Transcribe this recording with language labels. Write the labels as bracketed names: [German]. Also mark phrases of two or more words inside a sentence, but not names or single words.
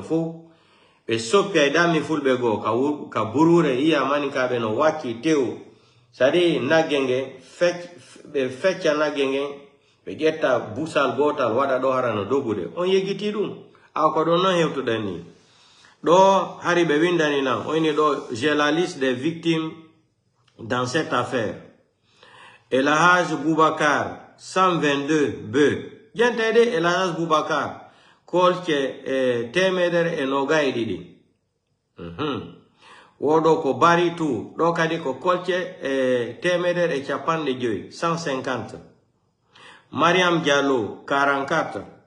[Fula] fof ɓe soppi ay dammi fulɓe goo ka burure iya manikaɓe no wakki tew sadi nagge nge ɓe fecca nagge nge ɓe ƴetta busal gotal waɗa ɗo harano dogude on yeggiti ɗum ko ɗo non hewtuɗen ni ɗo hari ɓe windani nan oyni ɗo [French] j'ai la liste des victimes dans cette affaire [Fula] El Hadj Boubacar 122 beu jentede El Hadj Boubacar kolce temedere e nogaye ɗiɗi woɗo ko bari tout ɗo kadi ko kolce temedere e capanɗe joyi 150 Mariam Diallo 44